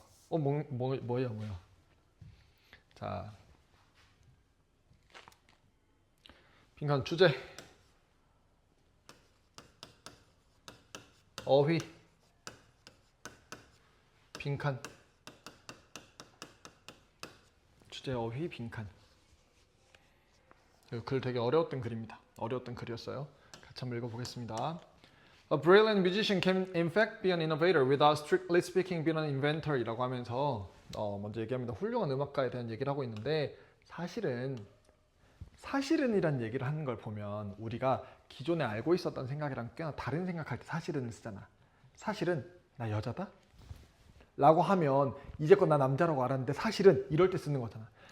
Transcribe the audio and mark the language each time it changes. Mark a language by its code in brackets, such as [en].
[ko] 뭐야 자, 빈칸 주제 어휘 빈칸 주제 어휘 빈칸. 글 되게 어려웠던 글입니다. 어려웠던 글이었어요. 같이 한번 읽어보겠습니다. [en] A brilliant musician can in fact be an innovator without strictly speaking being an inventor [ko] 이라고 하면서 먼저 얘기합니다. 훌륭한 음악가에 대한 얘기를 하고 있는데 사실은이란 얘기를 하는 걸 보면 우리가 기존에 알고 있었던 생각이랑 꽤나 다른 생각할 때 사실은 쓰잖아. 사실은 나 여자다? 라고 하면 이제껏 나 남자라고 알았는데 사실은 이럴 때 쓰는 거잖아.